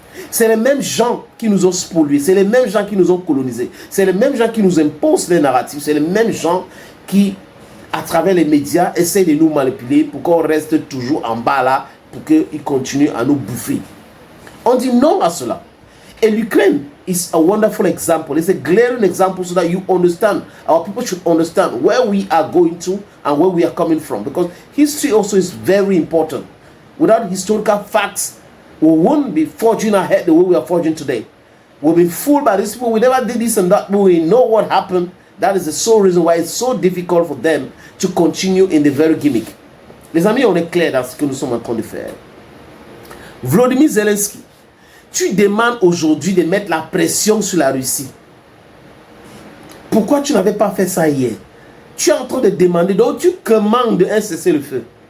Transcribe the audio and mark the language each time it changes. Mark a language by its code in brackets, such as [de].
[fr] C'est les mêmes gens qui nous ont spoliés, c'est les mêmes gens qui nous ont colonisés, c'est les mêmes gens qui nous imposent les narratifs, c'est les mêmes gens qui, à travers les médias, essaient de nous manipuler pour qu'on reste toujours en bas là, pour qu'ils continuent à nous bouffer. On dit non à cela. Et l'Ukraine [en] is a wonderful example. It's a glaring example so that you understand. Our people should understand where we are going to and where we are coming from. Because history also is very important. Without historical facts, we won't be forging ahead the way we are forging today. We've been fooled by these people. We never did this and that, but we know what happened. That is the sole reason why it's so difficult for them to continue in the very gimmick. [fr] Les amis, on est clair dans ce que nous sommes en train de faire. Volodymyr Zelensky, tu demandes aujourd'hui de mettre la pression sur la Russie. Pourquoi tu n'avais pas fait ça hier? Tu es en train de demander, donc tu commandes un cessez-le-feu.